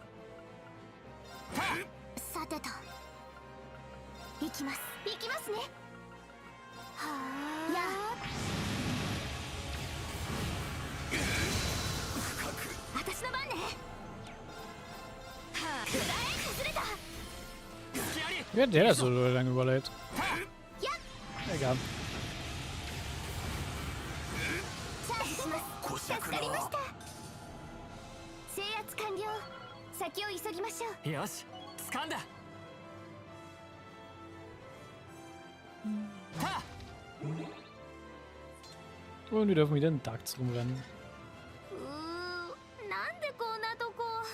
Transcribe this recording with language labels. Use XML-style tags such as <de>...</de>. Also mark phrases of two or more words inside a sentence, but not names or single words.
<ja>さてと行きます。行きますね。はあ。や私の番ね。はあ。くらえ崩れた。</ja> <de>Wie hat der das so lange überlebt? Egal.</de> <ja>助かりました。制圧完了。先を急ぎましょう。よし、掴んだ。</ja> <de>Und wir dürfen wieder in Ducks rumrennen.</de> <ja>なんでこんなとこ。</ja>